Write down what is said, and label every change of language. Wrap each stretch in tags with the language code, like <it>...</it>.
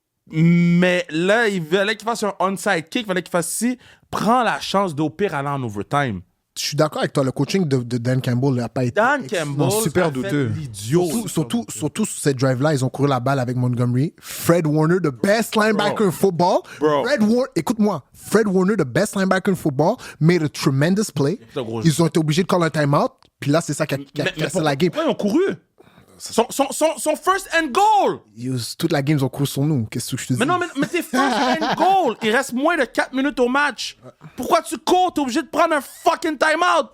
<fr>Mais là, il fallait qu'il fasse un onside kick, il fallait qu'il fasse ci. Prends la chance d'au pire aller en overtime. Je suis d'accord avec toi, le coaching de Dan Campbell n'a pas été... Dan Campbell, super ça fait douteux. l'idiot. Surtout sur cette drive-là, ils ont couru la balle avec Montgomery.</fr> <en>Fred Warner, the best linebacker in football.</en> <fr>Bro. Écoute-moi.</fr> <en>Fred Warner, the best linebacker in football, made a tremendous play.</en> <fr>C'est un gros Ils ont été obligés de call un timeout. Puis là, c'est ça qui a cassé la game. Pourquoi ils ont couru? Son first and goal! Toute la game, ils ont couru sur nous. Qu'est-ce que je te dis? Mais non, mais t'es first and goal! Il reste moins de 4 minutes au match. Pourquoi tu cours? T'es obligé de prendre un fucking timeout!</fr>